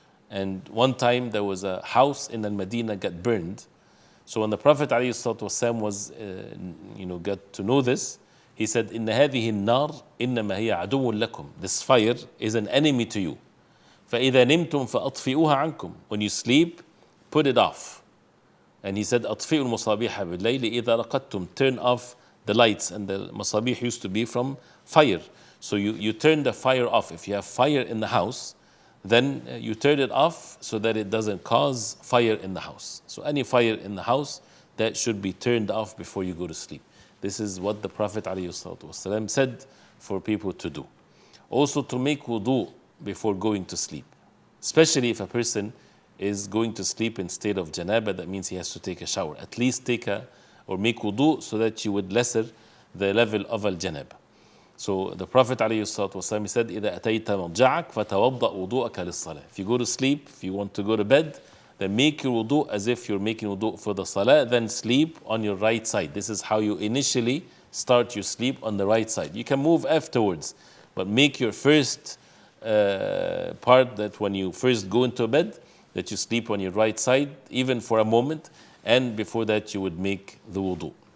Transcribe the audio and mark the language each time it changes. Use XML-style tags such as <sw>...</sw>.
<en>And one time there was a house in Al-Madinah got burned. So when the Prophet ﷺ was, got to know this, he said,</en> <ar>"Inna هذه النار إنما هي عدو لكم."</ar> <en>This fire is an enemy to you.</en> <ar>فإذا نمتم فأطفئوها عنكم.</ar> <en>When you sleep, put it off. And he said,</en> <ar>أطفئوا المصابيح بالليل إذا رقدتم.</ar> <en>Turn off the lights, and the masabih used to be from fire. So you turn the fire off. If you have fire in the house, then you turn it off so that it doesn't cause fire in the house. So any fire in the house, that should be turned off before you go to sleep. This is what the Prophet ﷺ said for people to do. Also to make wudu before going to sleep. Especially if a person is going to sleep in state of janaba, that means he has to take a shower. At least take or make wudu so that you would lesser the level of al-janaba. So the Prophet ﷺ said,</en> <ar>إِذَا أَتَيْتَ مَضْجَعَكَ فَتَوَضَّأْ وُضُوءَكَ لِلصَّلَاةِ.</ar> <en>If you go to sleep, if you want to go to bed, then make your wudu as if you're making wudu for the salah, then sleep on your right side. This is how you initially start your sleep, on the right side. You can move afterwards, but make your first part, that when you first go into bed, that you sleep on your right side, even for a moment, and before that you would make the wudu.</en>